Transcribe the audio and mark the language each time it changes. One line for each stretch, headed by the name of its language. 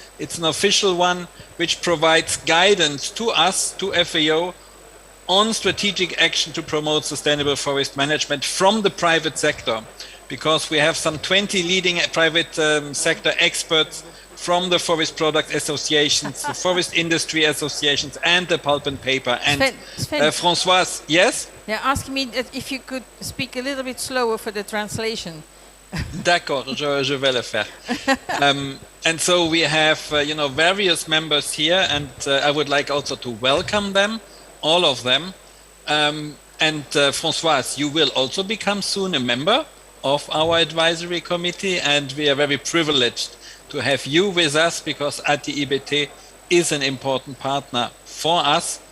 English: It's an official one which provides guidance to us, to FAO, on strategic action to promote sustainable forest management from the private sector, because we have some 20 leading private sector experts from the forest product associations, the forest industry associations, and the pulp and paper. And Sven, Françoise, yes? Yeah, ask me if you could speak a little bit slower for the translation.
French: D'accord, je vais le faire.
English: And so we have, various members here, and I would like also to welcome them, all of them. And Françoise, you will also become soon a member of our advisory committee, and we are very privileged to have you with us, because ATIBT is an important partner for us.